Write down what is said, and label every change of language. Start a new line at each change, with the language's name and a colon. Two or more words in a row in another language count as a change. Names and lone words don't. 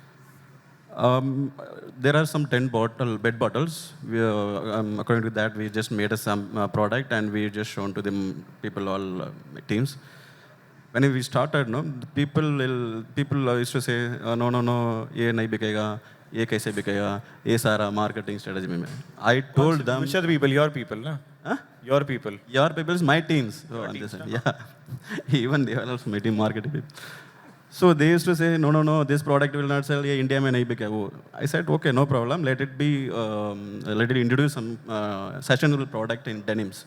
English: There are some 10 bed bottles. According to that, we just made some product and we just shown to them people, all my teams. When we started, the people used to say, no,
Hindi: ये नहीं बिकेगा, ये कैसे बिकेगा, ये सारा
English: marketing strategy
Hindi: में.
English: I told them. Which are the people? Your people, na? Huh? Your people. Your people is my teams. So Your teams, yeah. Even they are also my team marketing people. So they used to say, no, this product will not sell. Yeah,
Hindi: India में नहीं बिकेगा.
English: I said, okay, no problem. Let it introduce some sustainable product in denims.